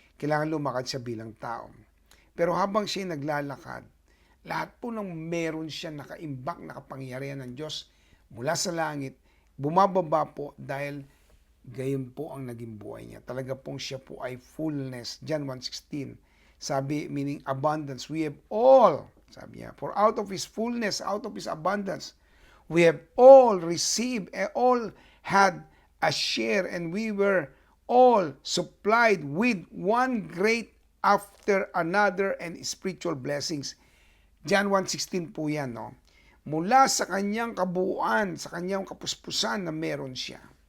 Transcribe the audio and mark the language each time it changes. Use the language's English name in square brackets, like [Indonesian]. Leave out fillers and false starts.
[Filipino] Kailangan lumakad siya bilang tao. Pero habang siya naglalakad, lahat po ng meron siya nakaimbak na kapangyarihan ng Diyos mula sa langit, bumababa po dahil gayon po ang naging buhay niya. Talaga pong siya po ay fullness. John 1:16. [English] Sabi, meaning abundance. We have all, sabi niya, for out of His fullness, out of His abundance, we have all received, all had a share, and we were all supplied with one great after another and spiritual blessings. [Filipino] John 1:16 po yan, no? Mula sa kanyang kabuuan, sa kanyang kapuspusan na meron siya.